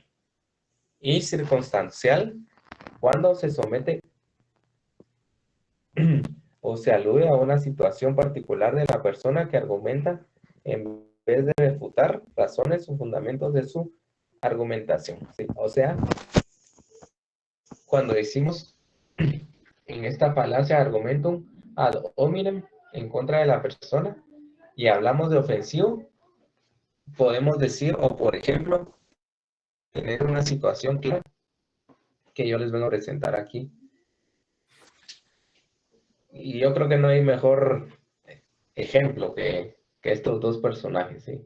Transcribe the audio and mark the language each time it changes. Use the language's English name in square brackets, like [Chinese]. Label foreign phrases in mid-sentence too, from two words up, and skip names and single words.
[Spanish] Y circunstancial, cuando se somete o se alude a una situación particular de la persona que argumenta en vez de refutar razones o fundamentos de su argumentación. ¿Sí? O sea, cuando decimos en esta falacia [Latin] argumentum ad hominem, [Spanish] en contra de la persona, y hablamos de ofensivo, podemos decir, o por ejemplo, tener una situación clara que yo les vengo a presentar aquí. Y yo creo que no hay mejor ejemplo que estos dos personajes, ¿sí?